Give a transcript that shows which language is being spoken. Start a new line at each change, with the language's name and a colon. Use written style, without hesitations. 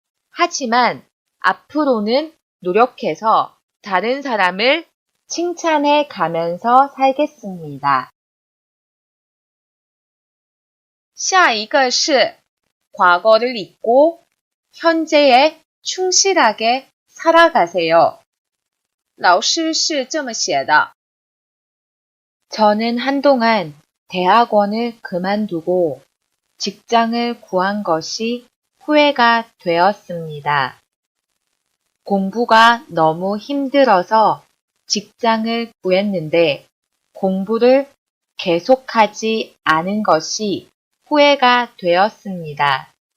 Korean: 하지만 앞으로는 노력해서 다른 사람을 칭찬해 가면서 살겠습니다.
Chinese: 下一个是
Korean: 과거를 잊고 현재에 충실하게 살아가세요.
Chinese: 老师是这么写的.
Korean: 저는 한동안 대학원을 그만두고 직장을 구한 것이 후회가 되었습니다. 공부가 너무 힘들어서 직장을 구했는데 공부를 계속하지 않은 것이 후회가 되었습니다.